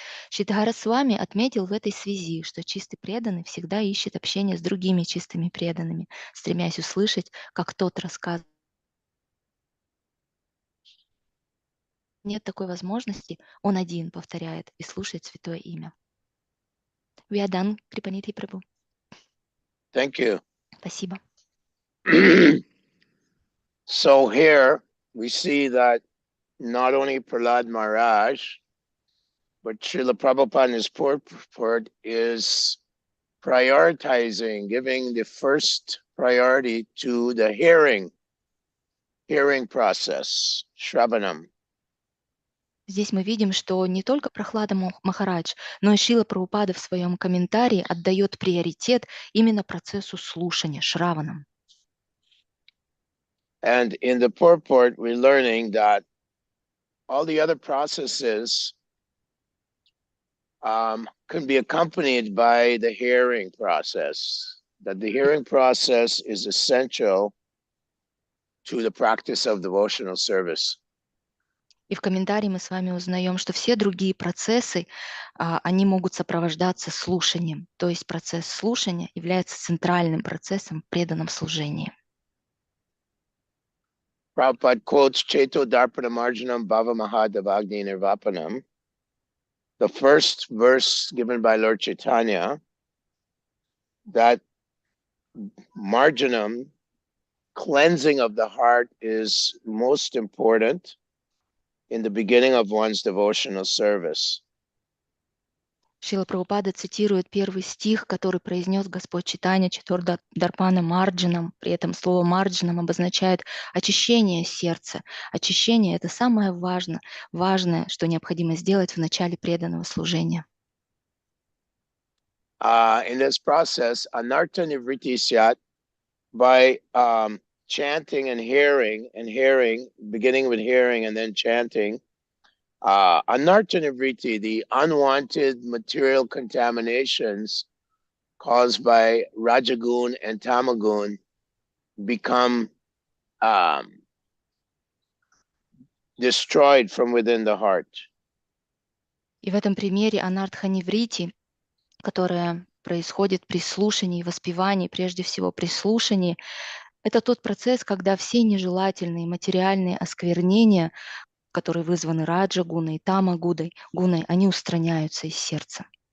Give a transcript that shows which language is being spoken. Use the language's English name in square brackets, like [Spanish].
[Russian] Шридхара Свами отметил в этой связи, что чистый преданный всегда ищет общение с другими чистыми преданными, стремясь услышать, как тот рассказывает. Нет такой возможности, он один повторяет и слушает святое имя. [English] We are done, Kripanidhi Prabhu. Thank you. [Russian] Спасибо. [English] So here we see that not only Prahlad Maharaj, but Srila Prabhupada in his purport is prioritizing, giving the first priority to the hearing process, Shravanam. [Russian] Здесь мы видим, что не только Прахлада Махарадж, но и Шрила Прабхупада в своем комментарии отдает приоритет именно процессу слушания, Шраванам. [English] And in the purport, we're learning that all the other processes can be accompanied by the hearing process, that the hearing process is essential to the practice of devotional service. [Russian] И в комментарии мы с вами узнаем, что все другие процессы, они могут сопровождаться слушанием. То есть процесс слушания является центральным процессом в преданном служении. [Sanskrit] Prabhupada quotes Cheto Darpana Marjanam Bhava Mahadavagni Nirvapanam. [English] The first verse given by Lord Chaitanya, that marjanam, cleansing of the heart, is most important in the beginning of one's devotional service. [Russian] Шрила Прабхупада цитирует первый стих, который произнес Господь Чайтанья Четур Дарпана Марджанам. При этом слово марджанам обозначает очищение сердца. Очищение – это самое важное, что необходимо сделать в начале преданного служения. [English] In this process, anartha nivritti syat, by chanting and hearing, beginning with hearing and then chanting, anartha nivritti, the unwanted material contaminations caused by rajagun and tamagun, become destroyed from within the heart. [Russian] И в этом примере анартха ниврити, которая происходит при слушании и воспевании, прежде всего при слушании, это тот процесс, когда все нежелательные материальные осквернения, которые вызваны раджа-гуной и тама-гуной, они устраняются из сердца.